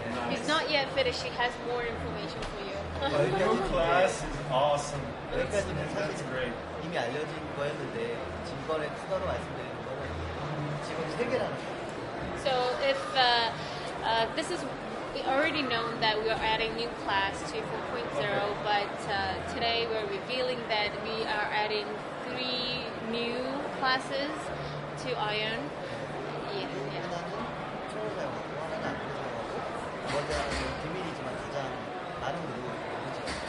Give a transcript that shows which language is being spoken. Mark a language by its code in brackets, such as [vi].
[en] He's not yet finished. He has more information for you. New class is awesome. [ko] 여기까지는 [en] That's [ko] 사실 [en] great. [ko] 이미 알려진 거였는데 지금 이번에 추가로 말씀드리는 거는 지금 3개라는 거. [en] So if this is already known that we are adding new class to 4.0, but today we're revealing that we are adding 3 new classes to Aion. Yeah. [ko] 하나는 초를 사용하고 하나는 안 사용하고 두 번째는 비밀이지만 가장 많은 그룹을 가지고